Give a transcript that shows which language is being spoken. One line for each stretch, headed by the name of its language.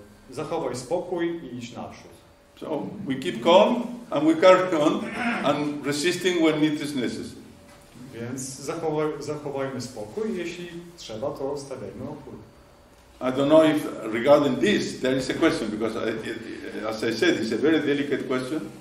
Polish: Zachowaj spokój i idź naprzód.
English: So we keep calm and we carry on and resisting when it is necessary.
Polish: Więc zachowajmy spokój, jeśli trzeba, to stawiajmy opór.
English: I don't know if regarding this there is a question, because as I said, it's a very delicate question.